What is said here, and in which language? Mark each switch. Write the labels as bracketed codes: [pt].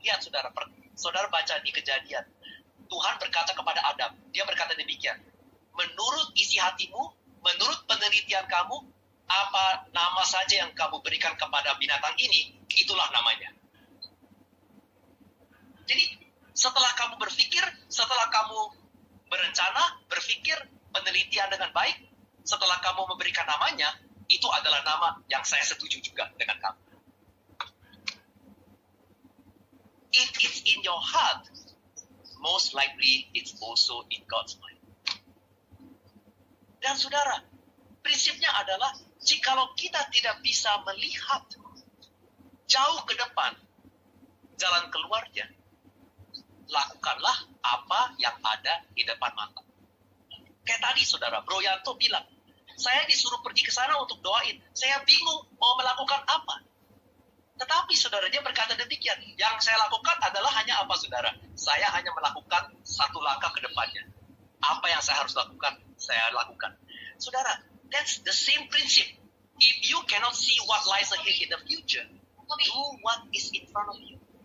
[id] Lihat saudara, saudara baca di Kejadian. Tuhan berkata kepada Adam, dia berkata demikian, menurut isi hatimu, menurut penelitian kamu, apa nama saja yang kamu berikan kepada binatang ini, itulah namanya. Jadi, setelah kamu berpikir, setelah kamu berencana, berpikir, penelitian dengan baik, setelah kamu memberikan namanya, itu adalah nama yang saya setuju juga dengan kamu. [en] If it's in your heart, most likely it's also in God's mind. [id] Dan saudara, prinsipnya adalah jikalau kita tidak bisa melihat jauh ke depan jalan keluarnya, lakukanlah apa yang ada di depan mata. Kayak tadi saudara, Bro Yanto bilang, saya disuruh pergi ke sana untuk doain. Saya bingung mau melakukan apa. Tetapi saudara, dia berkata demikian. Yang saya lakukan adalah hanya apa saudara? Saya hanya melakukan satu langkah ke depannya. Apa yang saya harus lakukan, saya lakukan. [en] Saudara, that's the same principle. If you cannot see what lies ahead in the future, do what is in front of you.